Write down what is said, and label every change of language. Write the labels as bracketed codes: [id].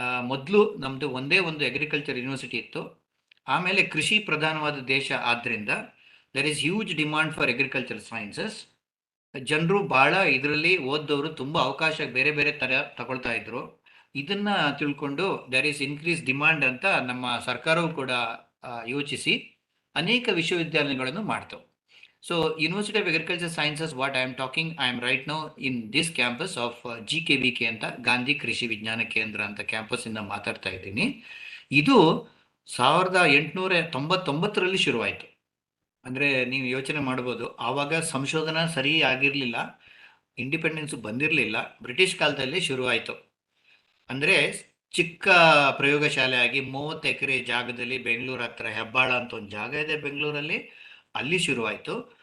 [kn] ಮೊದಲು ನಮ್ಮದು ಒಂದೇ ಒಂದು ಅಗ್ರಿಕಲ್ಚರ್ ಯೂನಿವರ್ಸಿಟಿ ಇತ್ತು. ಆಮೇಲೆ ಕೃಷಿ ಪ್ರಧಾನವಾದ ದೇಶ ಆದ್ದರಿಂದ [en] There is huge demand for agriculture sciences. [kn] ಜನರು ಭಾಳ ಇದರಲ್ಲಿ ಓದ್ದವರು ತುಂಬ ಅವಕಾಶ ಬೇರೆ ಬೇರೆ ಥರ ತಗೊಳ್ತಾ ಇದ್ರು. ಇದನ್ನು ತಿಳ್ಕೊಂಡು [en] there is increase demand [kn] ಅಂತ ನಮ್ಮ ಸರ್ಕಾರವು ಕೂಡ ಯೋಚಿಸಿ ಅನೇಕ ವಿಶ್ವವಿದ್ಯಾಲಯಗಳನ್ನು ಮಾಡ್ತವೆ. [en] So University of Agriculture Sciences, what I am talking, I am right now in this campus of GKVK [kn] ಅಂತ, ಗಾಂಧಿ ಕೃಷಿ ವಿಜ್ಞಾನ ಕೇಂದ್ರ ಅಂತ ಕ್ಯಾಂಪಸ್ಸಿಂದ ಮಾತಾಡ್ತಾ ಇದ್ದೀನಿ. ಇದು 1899ರಲ್ಲಿ ಶುರುವಾಯಿತು. ಅಂದರೆ ನೀವು ಯೋಚನೆ ಮಾಡ್ಬೋದು, ಆವಾಗ ಸಂಶೋಧನಾ ಸರಿ ಆಗಿರಲಿಲ್ಲ, ಇಂಡಿಪೆಂಡೆನ್ಸು ಬಂದಿರಲಿಲ್ಲ, ಬ್ರಿಟಿಷ್ ಕಾಲದಲ್ಲಿ ಶುರುವಾಯಿತು. ಅಂದರೆ ಚಿಕ್ಕ ಪ್ರಯೋಗಶಾಲೆ ಆಗಿ 30 ಎಕರೆ ಜಾಗದಲ್ಲಿ ಬೆಂಗಳೂರು ಹತ್ರ ಹೆಬ್ಬಾಳ ಅಂತ ಒಂದು ಜಾಗ ಇದೆ ಬೆಂಗಳೂರಲ್ಲಿ, ಅಲ್ಲಿ ಶುರುವಾಯಿತು.